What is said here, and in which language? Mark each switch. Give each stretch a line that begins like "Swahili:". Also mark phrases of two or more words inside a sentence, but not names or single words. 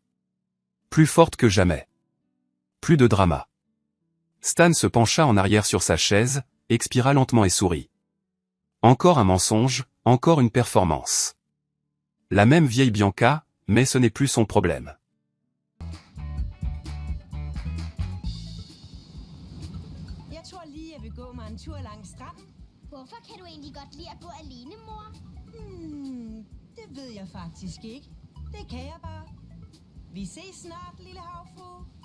French: Plus forte que jamais. Plus de drama. Stan se pencha en arrière sur sa chaise, expira lentement et sourit. Encore un mensonge, encore une performance. La même vieille Bianca, mais ce n'est plus son problème.
Danish: Jeg tror lige, jeg vil gå mig en tur langs stranden. Hvorfor kan du egentlig godt lide at gå alene, mor? Det ved jeg faktisk ikke. Det kan jeg bare. Vi ses snart, lille havfrue.